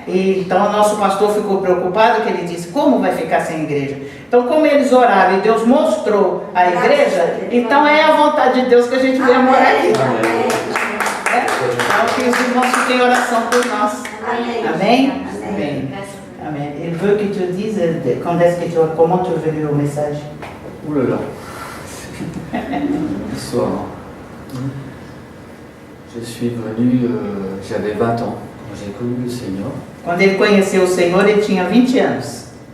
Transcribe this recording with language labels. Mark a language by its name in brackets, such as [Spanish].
[Portuguese] E então o nosso pastor ficou preocupado, que ele disse, como vai ficar sem igreja? Então, como eles oraram e Deus mostrou a igreja, então é a vontade de Deus que a gente venha morar aqui. Então, que os irmãos fiquem em oração por nós. Amém? Amém. Amém. [French] Il veut que tu dises comment tu es venu au message. Ouh là là. Bonsoir. Je suis venu, j'avais 20 ans quand j'ai connu le Seigneur. [Portuguese] Quando ele conheceu o Senhor, ele tinha 20 anos.